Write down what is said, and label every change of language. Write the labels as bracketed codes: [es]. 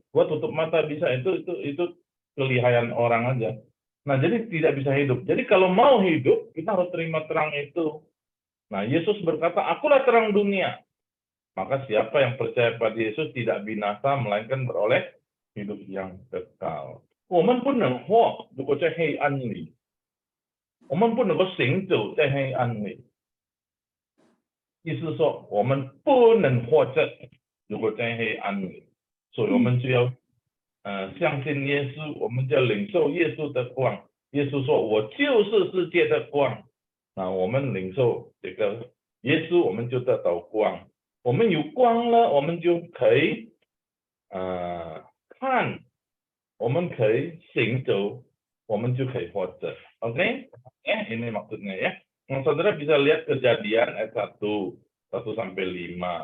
[id] Gua tutup mata bisa, itu kelihayan orang aja. Nah, jadi tidak bisa hidup. Jadi kalau mau hidup, kita harus terima terang itu. Nah, Yesus berkata, akulah terang dunia. Maka siapa yang percaya pada Yesus tidak binasa, melainkan beroleh hidup yang kekal. [zh] 我们不能活，如果在黑暗里，我们不能够行走在黑暗里。意思说，我们不能活着，如果在黑暗里，所以我们就要相信耶稣，我们就要领受耶稣的光。耶稣说：“我就是世界的光。” 那我们领受这个耶稣，我们就得到光。我们有光了，我们就可以看。我们可以行走，我们就可以活着. [id] Oke? Ini maksudnya ya. Nah, saudara bisa lihat Kejadian ayat 1 sampai 5.